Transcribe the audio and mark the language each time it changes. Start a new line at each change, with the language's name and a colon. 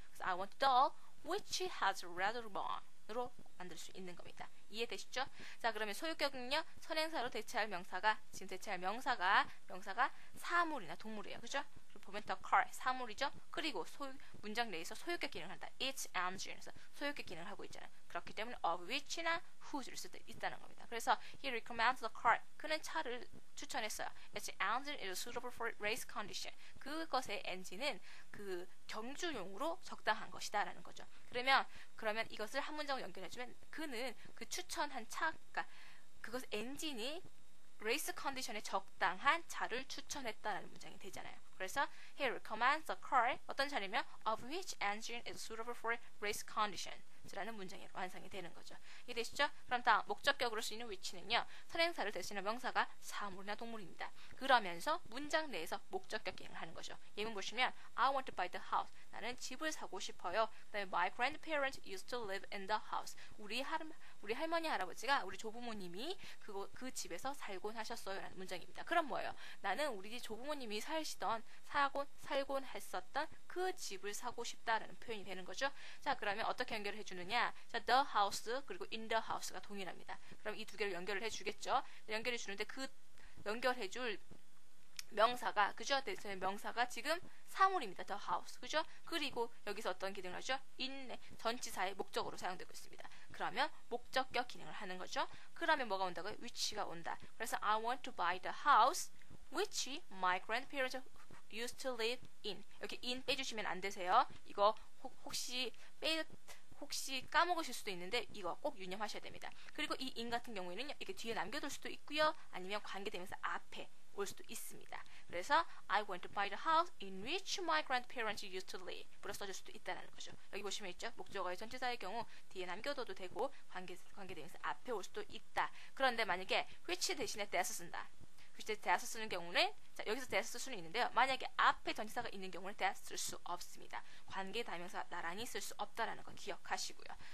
Korean: 그래서
English: I want a doll which has a red ribbon
Korean: 으로 만들 수 있는 겁니다. 이해되시죠? 자, 그러면 소유격은요, 선행사로 대체할 명사가, 지금 대체할 명사가 사물이나 동물이에요. 그죠? 보면 the car, 사물이죠? 그리고 문장 내에서 소유격 기능을 한다. Its engine에서 소유격 기능을 하고 있잖아요. 그렇기 때문에 of which나 whose를 쓸 때 있다는 겁니다. 그래서
English: he recommends the car.
Korean: 그는 차를 추천했어요.
English: Its engine is suitable for race condition.
Korean: 그것의 엔진은 그 경주용으로 적당한 것이다 라는 거죠. 그러면 이것을 한 문장으로 연결해주면 그는 그 추천한 그러니까 그것 엔진이 레이스 컨디션에 적당한 차를 추천했다라는 문장이 되잖아요. 그래서
English: he recommends a car
Korean: 어떤 차냐면
English: of which engine is suitable for race condition
Korean: 라는 문장이 완성이 되는 거죠. 이해되시죠? 그럼 다음 목적격으로 쓰이는 which는요. 선행사를 대신한 명사가 사물이나 동물입니다. 그러면서 문장 내에서 목적격 기능을 하는 거죠. 예문 보시면
English: I want to buy the house.
Korean: 나는 집을 사고 싶어요. 그다음에
English: my grandparents used to live in the house.
Korean: 우리 할머니 할아버지가 우리 조부모님이 그 집에서 살곤 하셨어요 라는 문장입니다. 그럼 뭐예요? 나는 우리 조부모님이 살곤 했었던 그 집을 사고 싶다라는 표현이 되는 거죠. 자, 그러면 어떻게 연결을 해주느냐? 자, the house 그리고 in the house가 동일합니다. 그럼 이 두 개를 연결을 해주겠죠. 연결해 주는데 그 연결해줄 명사가 그죠? 명사가 지금 사물입니다. the house 그죠? 그리고 여기서 어떤 기능을 하죠? in 전치사의 목적으로 사용되고 있습니다. 그러면 목적격 기능을 하는 거죠. 그러면 뭐가 온다고요? which가 온다. 그래서
English: I want to buy the house which my grandparents used to live in.
Korean: 여기 in 빼주시면 안 되세요. 이거 혹시 까먹으실 수도 있는데 이거 꼭 유념하셔야 됩니다. 그리고 이 in 같은 경우에는 이렇게 뒤에 남겨둘 수도 있고요. 아니면 관계되면서 앞에 올 수도 있습니다. 그래서
English: I want to buy the house in which my grandparents used to live.
Korean: 으로 써줄 수도 있다는 거죠. 여기 보시면 있죠. 목적어의 전치사의 경우 뒤에 남겨둬도 되고 관계되면서 앞에 올 수도 있다. 그런데 만약에 which 대신에 that 쓴다. which that 쓰는 경우는 자, 여기서 that 쓸 수는 있는데요. 만약에 앞에 전치사가 있는 경우는 that 쓸 수 없습니다. 관계 다명사 나란히 쓸 수 없다라는 거 기억하시고요.